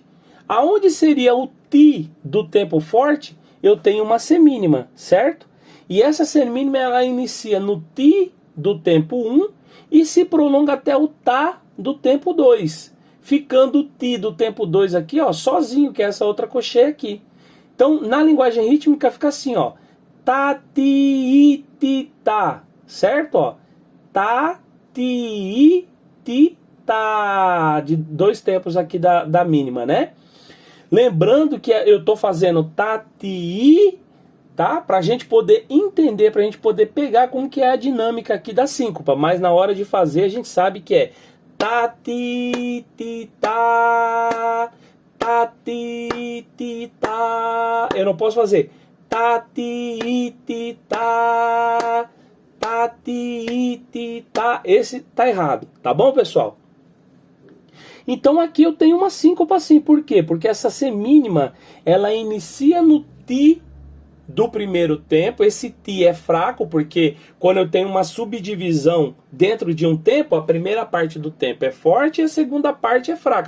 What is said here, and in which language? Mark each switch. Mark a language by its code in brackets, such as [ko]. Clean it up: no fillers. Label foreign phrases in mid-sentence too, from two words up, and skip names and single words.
[pt] Aonde seria o Ti do tempo forte, eu tenho uma semínima, certo? E essa semínima ela inicia no Ti do tempo 1 e se prolonga até o Tá do tempo 2. Ficando o Ti do tempo 2 aqui, ó, sozinho, que é essa outra colcheia aqui. Então, na linguagem rítmica fica assim, ó. Tá, ti, ti, tá. Certo? Ó. Tá, ti, ti, tá. De 2 tempos aqui da mínima, né? Lembrando que eu tô fazendo tá, ti, tá? Pra gente poder entender, pra gente poder pegar como que é a dinâmica aqui da síncopa. Mas na hora de fazer a gente sabe que é tá, ti, ti, tá. Tá, ti, ti, tá. Eu não posso fazer tá, ti, ti, tá. Tá, ti, ti, tá. Esse tá errado, tá bom, pessoal? Então aqui eu tenho uma síncopa assim, por quê? Porque essa semínima, ela inicia no Ti do primeiro tempo. Esse Ti é fraco, porque quando eu tenho uma subdivisão dentro de um tempo, a primeira parte do tempo é forte e a segunda parte é fraca.